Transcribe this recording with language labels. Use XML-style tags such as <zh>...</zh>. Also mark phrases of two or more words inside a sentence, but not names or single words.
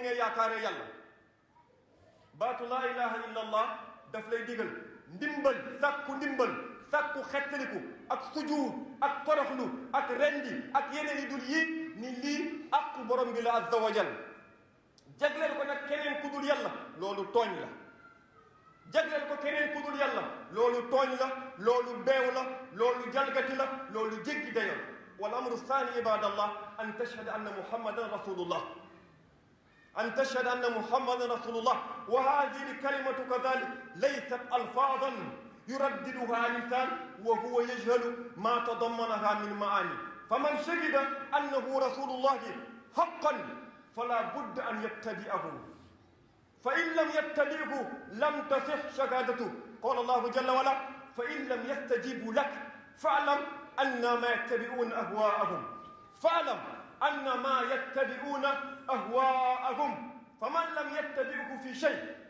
<wo>ngay yaakaaree yàlla baatu</wo> <ar>لا إله إلا الله</ar> <wo>daf lay digal ndimbal sàkku xettaliku ak sujuud ak toroxlu ak rendi ak yeneen yi dul yi ni lii aqu borom bi la</wo> <ar>عز وجل</ar> <wo>jagleel ko nag keneen ku dul yàlla loolu tooñ la jagleel ko keneen ku dul yàlla loolu tooñ la loolu beew la loolu jalgati la loolu jéggi dayo</wo> <ar>والأمر الثاني عباد الله أن تشهد أن محمدا رسول الله أن تشهد أن محمد رسول الله وهذه الكلمة كذلك ليست ألفاظا يرددها لسان وهو يجهل ما تضمنها من معاني فمن شهد أنه رسول الله حقا فلا بد أن يتبعه فإن لم يتبعه لم تصح شهادته قال الله جل وعلا فإن لم يستجيبوا لك فاعلم أنما يتبعون أهواءهم فاعلم أنما يتبعون أهواءهم فمن لم يتبعه في شيء</ar>